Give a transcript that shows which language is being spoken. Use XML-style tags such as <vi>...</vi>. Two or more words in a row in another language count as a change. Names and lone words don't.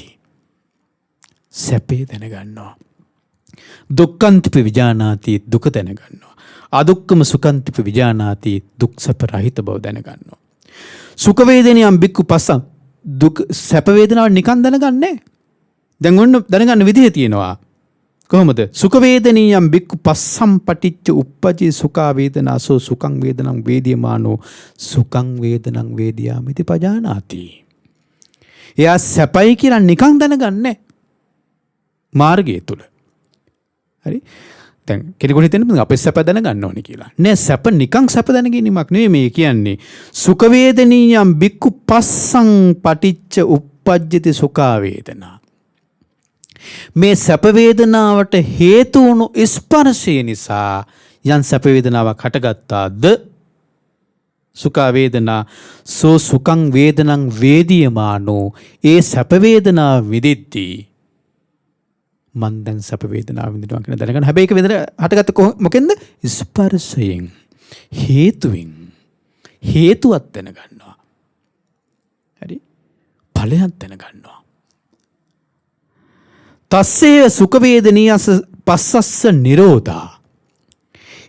<si>සැපේ දැනගන්නවා.</si> <pi>දුක්ඛන්තිපි විජානාති.</pi> <si>දුක දැනගන්නවා.</si> <pi>අදුක්ඛම සුඛන්තිපි විජානාති.</pi> <si>දුක් සැප රහිත බව දැනගන්නවා.</si> <pi>සුඛ වේදනියම් බික්කු පස්සං.</pi> <si>දුක් සැප වේදනාව නිකන් දැනගන්නේ. දැන් ඔන්න දැනගන්න විදිහ තියෙනවා. කොහොමද?</si> <pi>සුඛ වේදනියම් බික්කු පස්සම් පටිච්ච උප්පජේ සුඛා වේදනාසෝ සුඛං වේදනං වේදියමානෝ සුඛං වේදනං වේදියාමිති පජානාති.</pi> <si>එයා සැපයි කියලා නිකන් දැනගන්නේ මාර්ගය තුල. හරි? දැන් කෙනෙකුට හිතෙන්නේ අපේ සැප දැනගන්න ඕනේ කියලා. නෑ, සැප නිකන් සැප දැනගැනීමක් නෙවෙයි මේ කියන්නේ.</si> <pi>සුඛ වේදනීයම් බික්කු පස්සං පටිච්ච උප්පජ්ජති සුඛා වේදනා.</pi> <si>මේ සැප වේදනාවට හේතු වුණු ස්පර්ශය නිසා යම් සැප වේදනාවක් හටගත්තාද</si> <pi>සුඛා වේදනා සෝ සුඛං වේදනං වේදියමානෝ.</pi> <si>ඒ සැප වේදනාව විදිද්දී මන් දැන් සැප වේදනාව විඳිනවා කියන දැනගන්න. හැබැයි ඒක වේදන හටගත්ත මොකෙන්ද? ස්පර්ශයෙන්, හේතුවෙන්. හේතුවක් දැනගන්නවා. හරි? ඵලයක් දැනගන්නවා.</si> <pi>තස්සේ සුඛ වේදනීයස පස්සස්ස නිරෝධා.</pi>